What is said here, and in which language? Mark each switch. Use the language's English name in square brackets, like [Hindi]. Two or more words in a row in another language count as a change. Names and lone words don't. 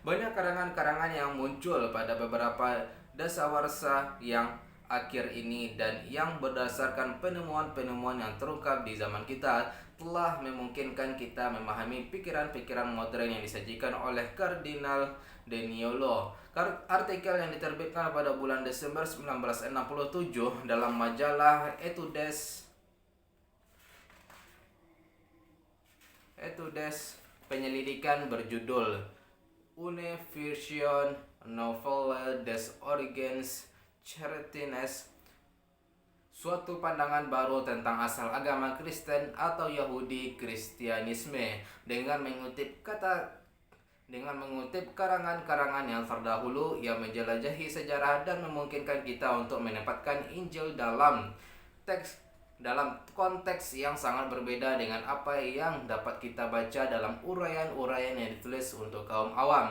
[Indonesian] Banyak karangan-karangan yang muncul pada beberapa dasawarsa yang akhir ini dan yang berdasarkan penemuan-penemuan yang terungkap di zaman kita telah memungkinkan kita memahami pikiran-pikiran modern yang disajikan oleh Kardinal Deniolo. Artikel yang diterbitkan pada bulan Desember 1967 dalam majalah Etudes Penyelidikan berjudul Une version nouvelle des origines chrétiennes, suatu pandangan baru tentang asal agama Kristen atau Yahudi Kristianisme, dengan mengutip karangan-karangan yang terdahulu yang menjelajahi sejarah dan memungkinkan kita untuk menempatkan Injil dalam konteks yang sangat berbeda dengan apa yang dapat kita baca dalam uraian-uraian yang ditulis untuk kaum awam.